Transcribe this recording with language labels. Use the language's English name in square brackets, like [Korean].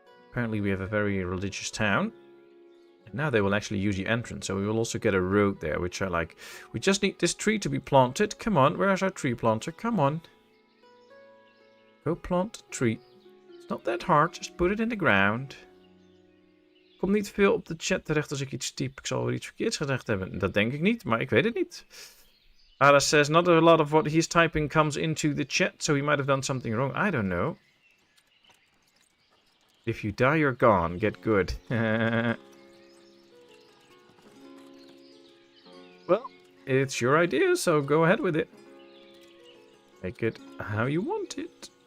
[English] Apparently we have a very religious town. And now they will actually use the entrance. So we will also get a road there, which I like. We just need this tree to be planted. Come on, where's our tree planter? Come on. Go plant a tree. It's not that hard, just put it in the ground. [Dutch] Komt niet veel op de chat terecht als ik iets typ. Ik zal wel iets verkeerds gezegd hebben. Dat denk ik niet, maar ik weet het niet. [English] Ara says not a lot of what he's typing comes into the chat, so he might have done something wrong. I don't know. If you die, you're gone. Get good. Well, it's your idea, so go ahead with it. Make it how you want it.